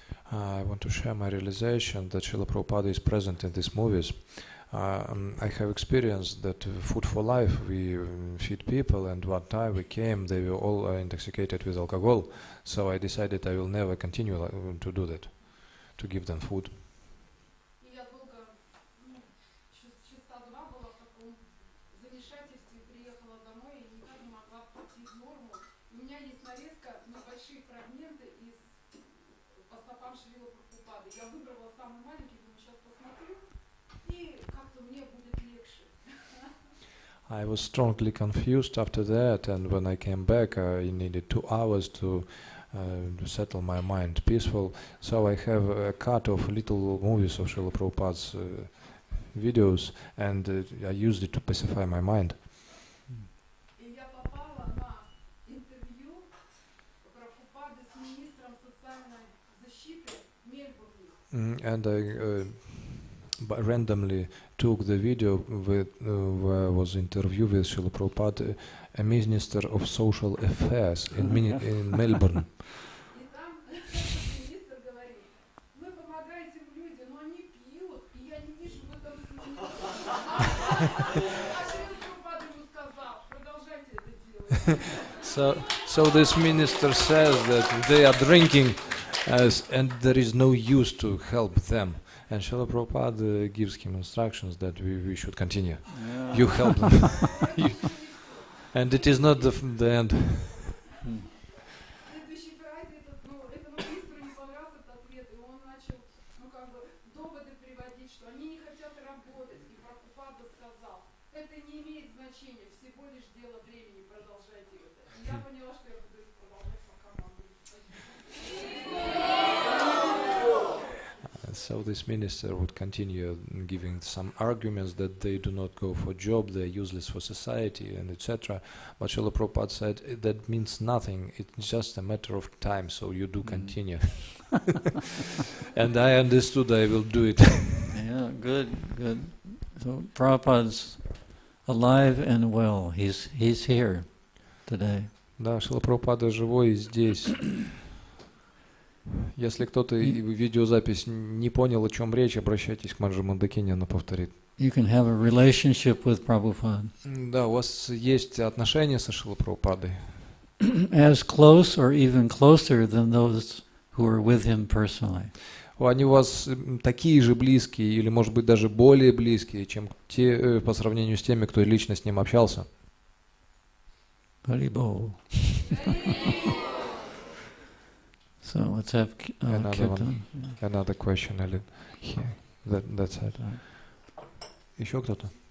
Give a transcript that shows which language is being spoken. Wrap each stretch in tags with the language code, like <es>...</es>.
<en>I want to share my realization that Srila Prabhupada is present in these movies. I have experienced that Food for Life, we feed people, and one time we came, they were all intoxicated with alcohol, so I decided I will never continue to do that, to give them food.</en> <ru>Я долго, часа два была в таком замешательстве, приехала домой и никак не могла прийти в норму. У меня есть нарезка, небольшие фрагменты из по стопам Шрилы Прабхупады. Я выбрала самый маленький, думаю, сейчас посмотрю, и как-то мне будет легче.</ru> <en>I was strongly confused after that, and when I came back, I needed 2 hours to settle my mind peaceful. So I have a cut of little movies of Srila Prabhupada's videos, and I used it to pacify my mind.</en> <ru>И я попала на интервью Прабхупады с министром социальной защиты в Мельбурне.</ru> <en>And I randomly took the video where was interview with Srila Prabhupada, a Minister of Social Affairs in Melbourne.</en> <ru>И там министр говорит, вы помогаете людям, но они пьют, и я не вижу в этом смысла. А Шрила Прабхупада ему сказал, продолжайте это делать.</ru> <en>So this minister says that they are drinking, and there is no use to help them. And Srila Prabhupada gives him instructions that we should continue. Yeah. You help them. And it is not the end.</en> <ru>В следующей фразе этому министру не понравился этот ответ, и он начал, доводы приводить, что они не хотят работать. И Прабхупада сказал, это не имеет значения, всего лишь дело времени, продолжайте это. И я поняла, что я буду это продолжать, пока могу.</ru> <en>So this minister would continue giving some arguments that they do not go for job, they are useless for society, and etc. But Srila Prabhupada said that means nothing. It's just a matter of time. So you do continue. And I understood I will do it. Yeah, good. So Prabhupada's alive and well. He's here today.</en> <ru>Да, Шрила Прабхупада живой здесь. Если кто-то видеозапись не понял, о чем речь, обращайтесь к Манджи Мандакини, она повторит.</ru> <en>You can have a relationship with Prabhupada.</en> <ru>Да, у вас есть отношения со Шрилой Прабхупадой.</ru> <en>As close or even closer than those who are with him personally.</en> <ru>Они у вас такие же близкие, или, может быть, даже более близкие, чем те, по сравнению с теми, кто лично с ним общался.</ru> <en>Haribol. So let's have Kirtan. Another question, Elin. Here. That's it.</en> <ru>Еще кто-то?</ru>